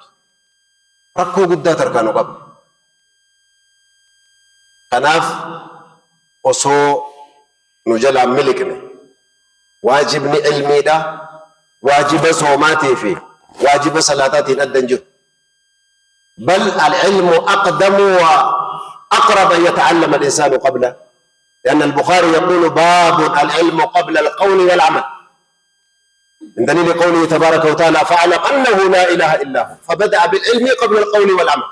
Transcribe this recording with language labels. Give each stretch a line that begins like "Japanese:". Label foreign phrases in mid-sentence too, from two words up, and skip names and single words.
Oromo: Rakkoo guddaa tarkaanuu qaba. Kanaaf osoo nu jalaan miliqne waajibni ilmiidha waajiba soomaatii fi waajiba salaataatiin addan jiru.
Arabic: بل العلم أقدم وأقرب أن يتعلم الإنسان قبله لأن البخاري يقول باب العلم قبل القول والعمل من دليل قوله تبارك وتعالى فاعلم أنه لا إله إلا هو فبدأ بالعلم قبل القول والعمل.